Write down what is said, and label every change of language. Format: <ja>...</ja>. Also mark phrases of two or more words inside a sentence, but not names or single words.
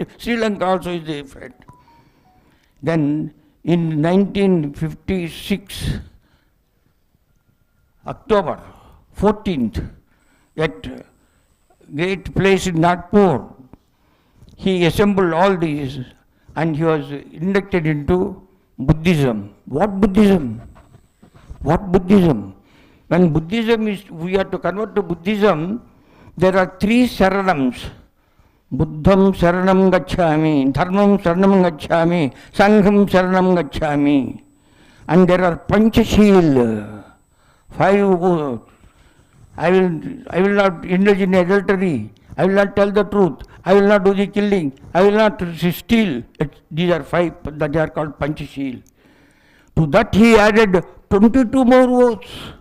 <en>Sri Lanka also is a friend. Then in 1956, October 14th, at great place in Nagpur, he assembled all these and he was inducted into Buddhism. What Buddhism? When Buddhism is, we are to convert to Buddhism, there are 3 saranams.</en> <pi>Buddham saranam gacchami, dharmam saranam gacchami, sangham saranam gacchami.</pi> <en>And there are panchashil, 5. I will not indulge in adultery. I will not tell the truth. I will not do the killing. I will not steal. These are 5 that are called panchashil. To that he added 22 more votes.</en>